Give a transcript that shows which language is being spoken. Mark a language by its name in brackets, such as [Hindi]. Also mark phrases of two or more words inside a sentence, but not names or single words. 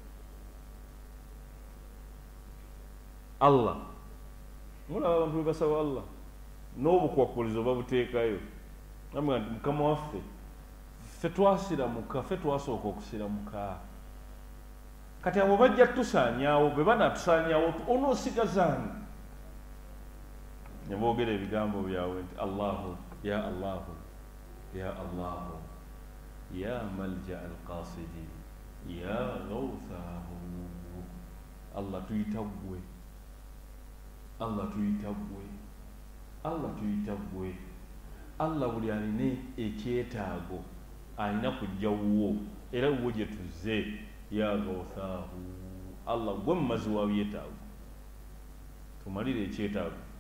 [Ganda] Allah mulaba abantu bwe basaba Allah n'obukwakulizo babuteekayo namuga nti mukama waffe ffe twasiramuka ffe twasooka okusiramuka kati abo bajja tusaanyaawo bwe banatusaanyaawo onoosigazaani ne boogera ebigambo byabwe nti [Arabic] الله يا الله يا الله يا ملجأ القاصدين يا غوثاه [Ganda] Allah tuyita ggwe Allah tuyita ggwe Allah tuyita ggwe Allah buli alina ekyetaago alina kujja wuwo era wuwo gye tuzze [Arabic] يا غوثاه الله [Ganda] gwe mumazi wa byetaago tumalire ekyetaago